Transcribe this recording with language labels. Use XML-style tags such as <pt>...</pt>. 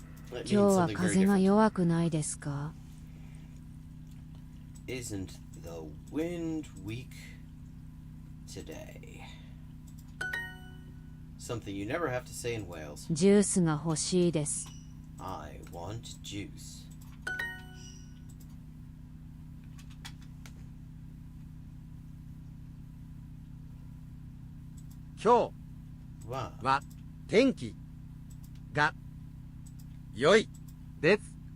<ja>今日は風が弱くないですか?</ja> <en>Isn't the wind weak today? Something you never have to say in Wales.</en> <ja>ジュースが欲しいです。</ja> <en>I want juice.</en> <ja>今日は天気が良いです。</ja>